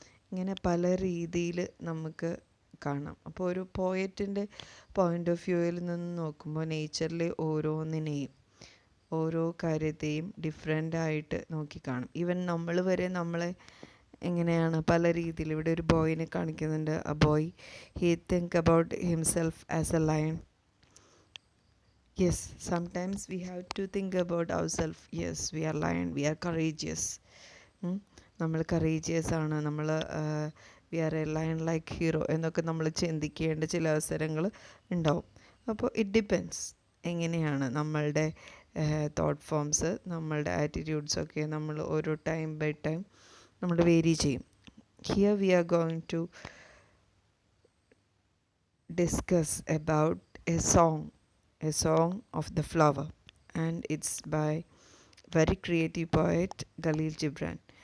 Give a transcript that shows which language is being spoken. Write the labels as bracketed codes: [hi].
[ml] ഇങ്ങനെ പല രീതിയിൽ നമുക്ക് കാണാം. അപ്പോൾ ഒരു പോയറ്റിൻ്റെ പോയിൻ്റ് ഓഫ് വ്യൂവിൽ നിന്ന് നോക്കുമ്പോൾ നേച്ചറിലെ ഓരോന്നിനെയും ഓരോ കാര്യത്തെയും ഡിഫറെൻ്റായിട്ട് നോക്കിക്കാണും. ഈവൻ നമ്മൾ വരെ നമ്മളെ എങ്ങനെയാണ് പല രീതിയിൽ, ഇവിടെ ഒരു ബോയിനെ കാണിക്കുന്നുണ്ട്. [en] A boy, he think about himself as a lion. Yes, sometimes we have to think about ourselves. Yes, we are lion, we are courageous. [ml] നമ്മൾ കറേജിയസ് ആണ്, നമ്മൾ [en] we are a lion like hero [ml] എന്നൊക്കെ നമ്മൾ ചിന്തിക്കേണ്ട ചില അവസരങ്ങൾ ഉണ്ടാവും. അപ്പോൾ [en] it depends [ml] എങ്ങനെയാണ് നമ്മളുടെ തോട്ട് ഫോംസ്, നമ്മളുടെ ആറ്റിറ്റ്യൂഡ്സൊക്കെ നമ്മൾ ഓരോ ടൈം ബൈ ടൈം നമ്മൾ വേരി ചെയ്യും. [en] Here we are going to discuss about a song of the flower, and it's by very creative poet Khalil Gibran.